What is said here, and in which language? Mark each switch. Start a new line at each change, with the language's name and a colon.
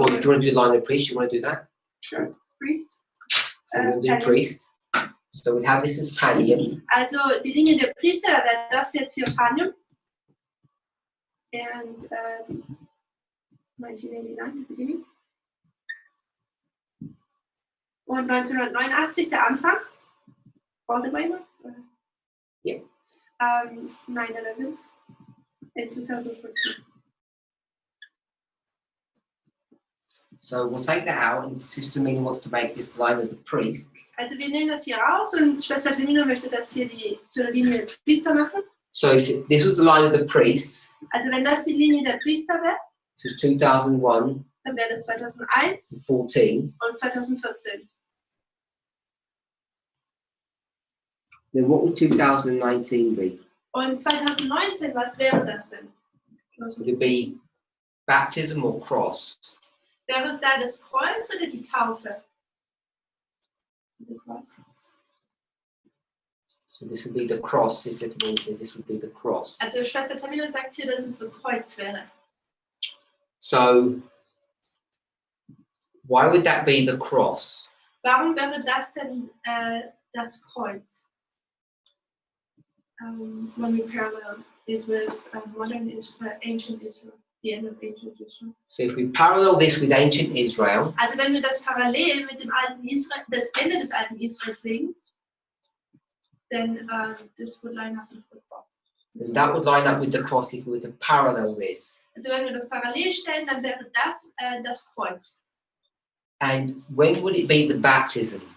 English: Well, if you want to do the line of the priest, you want to do that? sure. Priest. So we'll do Pallium. priest. So we'd have this as pallium.
German: Also die Linie der Priester, da wäre das jetzt hier Pallium.
English: And 1989, the beginning.
German: Und 1989 der Anfang.
English: All the way Max? Yeah. 9/11 in 2014. So we'll take that out, and Sister Mina wants to make this the line of the priests.
German: Also wir nehmen das hier raus und Schwester Termina möchte das hier zur Linie der Priester machen.
English: So if this was the line of the priests,
German: Also wenn das die Linie der Priester wäre,
English: this was 2001
German: dann wäre das 2001
English: to 14.
German: und 2014.
English: Then what would 2019 be?
German: Und 2019, was wäre das denn?
English: Would it be baptism or cross?
German: Wäre es da das Kreuz oder die Taufe?
English: The cross. So this would be the cross. Sister Tamina says this would be the cross.
German: Also Schwester Tamina sagt hier, dass es ein Kreuz wäre.
English: So why would that be the cross?
German: Warum wäre das denn das Kreuz?
English: When we parallel it with modern Israel, ancient Israel, the end of ancient Israel. So if we parallel this with ancient Israel,
German: Also wenn wir das parallel mit dem alten Israel, das Ende des alten Israels legen,
English: then this would line up with the cross. then that would line up with the cross if we were to parallel this.
German: Also wenn wir das parallel stellen, dann wäre das das Kreuz.
English: And when would it be the baptism?